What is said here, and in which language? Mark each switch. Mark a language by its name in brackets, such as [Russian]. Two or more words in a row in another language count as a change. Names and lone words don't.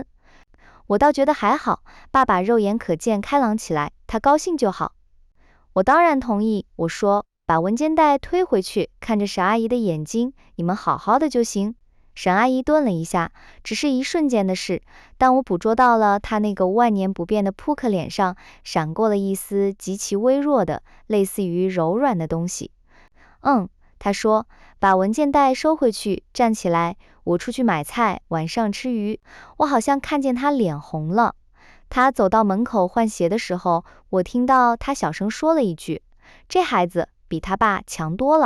[Chinese] 我倒覺得還好，爸爸肉眼可見開朗起來，他高興就好。我當然同意，我說，把文件袋推回去，看着沈阿姨的眼睛，你們好好的就行。沈阿姨頓了一下，只是一瞬間的事，但我捕捉到了她那個萬年不變的撲克臉上閃過了一絲極其微弱的，類似於柔軟的東西。她說，把文件袋收回去，站起來，我出去買菜，晚上吃魚。我好像看見她臉紅了。她走到門口換鞋的時候，我聽到她小聲說了一句：這孩子比他爸強多了。